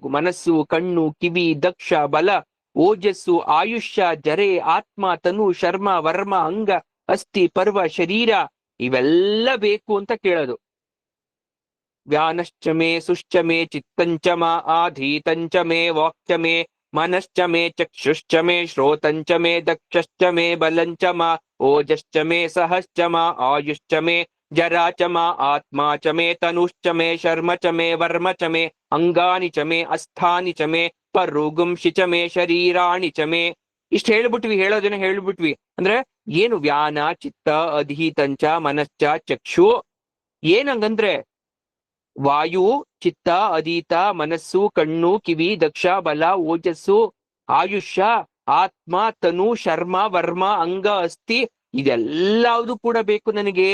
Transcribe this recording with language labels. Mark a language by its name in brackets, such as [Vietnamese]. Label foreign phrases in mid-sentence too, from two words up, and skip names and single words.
[Kannada] ಮನಸ್ಸು, ಕಣ್ಣು, ಕಿವಿ, ದಕ್ಷ, ಬಲ, ಓಜಸ್ಸು, ಆಯುಷ್ಯ, ಜರೆ, ಆತ್ಮ, ತನು, ಶರ್ಮ, ವರ್ಮ, ಅಂಗ, ಅಸ್ಥಿ, ಪರ್ವ, ಶರೀರ, ಇವೆಲ್ಲ ಬೇಕು ಅಂತ ಕೇಳೋದು. [Sanskrit] ವ್ಯಾನಶ್ಚ ಮೇ ಸುಶ್ಚ ಮೇ ಚಿತ್ತಂಚ ಮಾ ಆಧೀತಂಚ ಮೇ ವಾಕ್ಚ ಮೇ ಮನಶ್ಚ ಮೇ ಚಕ್ಷುಶ್ಚ ಮೇ ಶ್ರೋತಂಚ ಮೇ ದಕ್ಷಶ್ಚ ಮೇ ಬಲಂಚ ಮಾ ಓಜಶ್ಚ ಮೇ ಸಹಶ್ಚ ಮಾ ಆಯುಶ್ಚ ಮೇ ಜರಾ ಚ ಮಾ ಆತ್ಮ ಚ ಮೇ ತನುಶ್ಚ ಮೇ ಶರ್ಮ ಚ ಮೇ ವರ್ಮ ಚ ಮೇ ಅಂಗಾನಿ ಚ ಮೇ ಅಸ್ಥಾನಿ ಚ ಮೇ ಪರುಗುಂಶಿ ಚ ಮೇ ಶರೀರಾಣಿ ಚ ಮೇ. [Kannada] ಇಷ್ಟು ಹೇಳ್ಬಿಟ್ವಿ, ಹೇಳೋದನ್ನ ಹೇಳ್ಬಿಟ್ವಿ. ಅಂದ್ರೆ ಏನು? [Sanskrit] ವ್ಯಾನ, ಚಿತ್ತ, ಅಧೀತಂಚ, ಮನಶ್ಚ, ಚಕ್ಷು. [Kannada] ಏನಂಗಂದ್ರೆ ವಾಯು, ಚಿತ್ತ, ಅಧೀತ, ಮನಸ್ಸು, ಕಣ್ಣು, ಕಿವಿ, ದಕ್ಷ, ಬಲ, ಓಜಸ್ಸು, ಆಯುಷ್ಯ, ಆತ್ಮ, ತನು, ಶರ್ಮ, ವರ್ಮ, ಅಂಗ, ಅಸ್ಥಿ, ಇದೆಲ್ಲವುದು ಕೂಡ ಬೇಕು ನನಗೆ.